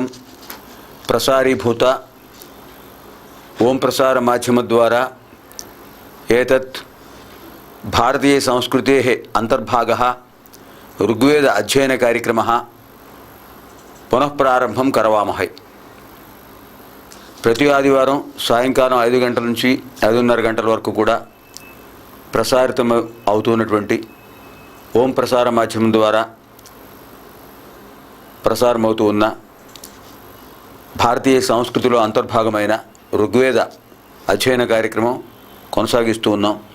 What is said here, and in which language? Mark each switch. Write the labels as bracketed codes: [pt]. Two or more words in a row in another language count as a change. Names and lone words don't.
[sa] प्रसारीभूत ओं प्रसार माध्यमद्वारा एतत् भारतीयसंस्कृतेः अंतर्भागः ऋग्वेद अध्ययनकार्यक्रमः पुनः प्रारंभं करवामहे। [te] ప్రతి ఆదివారం సాయంకాలం 5 గంటల నుంచి 5:30 గంటల వరకు కూడా ప్రసారితం అవుతున్నటువంటి ఓం ప్రసార మాధ్యమం ద్వారా ప్రసారమవుతూ ఉన్న భారతీయ సంస్కృతిలో అంతర్భాగమైన ఋగ్వేద అధ్యయన కార్యక్రమం కొనసాగిస్తూ ఉన్నాం.